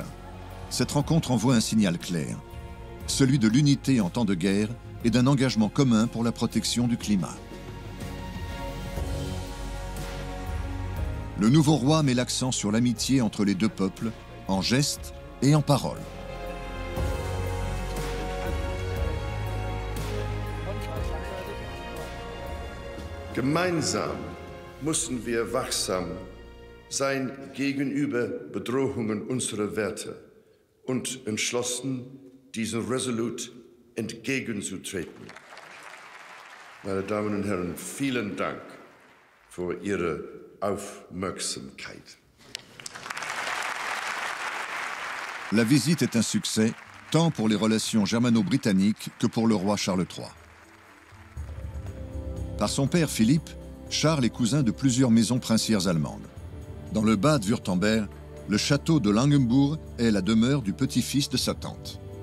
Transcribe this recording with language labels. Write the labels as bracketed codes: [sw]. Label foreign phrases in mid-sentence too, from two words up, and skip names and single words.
[fr] Cette rencontre envoie un signal clair, celui de l'unité en temps de guerre et d'un engagement commun pour la protection du climat. Le nouveau roi met l'accent sur l'amitié entre les deux peuples, en gestes et en paroles. [de] Gemeinsam müssen wir wachsam sein gegenüber Bedrohungen unserer Werte und entschlossen, diesen resolut entgegenzutreten. Meine Damen und Herren, vielen Dank für Ihre Aufmerksamkeit. [fr] La visite est un succès, tant pour les relations germano-britanniques que pour le roi Charles III. Par son père Philippe, Charles est cousin de plusieurs maisons princières allemandes. Dans le Bade-Württemberg, le château de Langenbourg est la demeure du petit-fils de sa tante.